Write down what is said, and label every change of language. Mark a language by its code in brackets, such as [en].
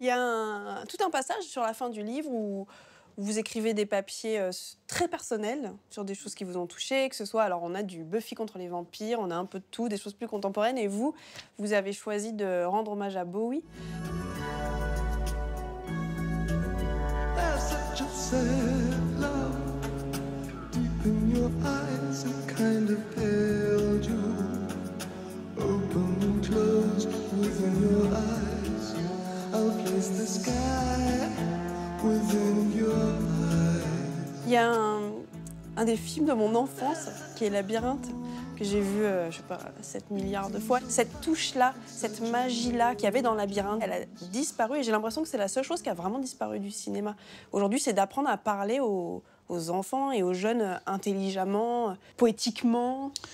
[fr] Il y a tout un passage sur la fin du livre où vous écrivez des papiers très personnels sur des choses qui vous ont touché, que ce soit... Alors, on a du Buffy contre les vampires, on a un peu de tout, des choses plus contemporaines. Et vous avez choisi de rendre hommage à Bowie. [en] Sad love deep in your eyes, a kind of pale June. Open and closed within your eyes. I'll place the sky within your eyes. [fr] Il y a un des films de mon enfance qui est Labyrinthe, que j'ai vu, je sais pas, 7 milliards de fois. Cette touche-là, cette magie-là qu'il y avait dans Labyrinthe, elle a disparu et j'ai l'impression que c'est la seule chose qui a vraiment disparu du cinéma. Aujourd'hui, c'est d'apprendre à parler aux enfants et aux jeunes intelligemment, poétiquement.